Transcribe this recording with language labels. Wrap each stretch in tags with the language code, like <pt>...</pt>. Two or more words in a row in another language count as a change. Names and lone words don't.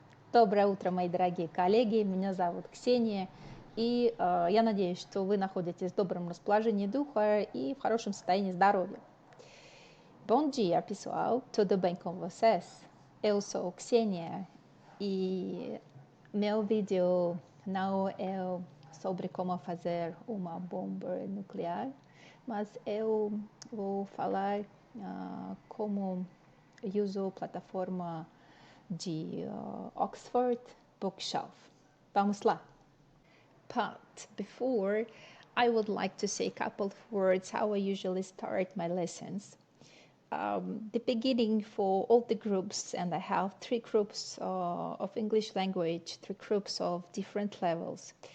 <ru>Доброе утро, мои дорогие коллеги. Меня зовут Ксения. И я надеюсь, что вы находитесь в добром расположении духа и в хорошем soстоянии здоровья.</ru> <pt>Bom dia, pessoal. Tudo bem com vocês? Eu sou Ksenia e meu vídeo não é sobre como fazer uma bomba nuclear, mas eu vou falar como uso a plataforma de Oxford Bookshelf. Vamos lá.</pt> <en>But before, I would like to say a couple of words how I usually start my lessons. The beginning for all the groups, and I have 3 groups of English language, 3 groups of different levels.</en>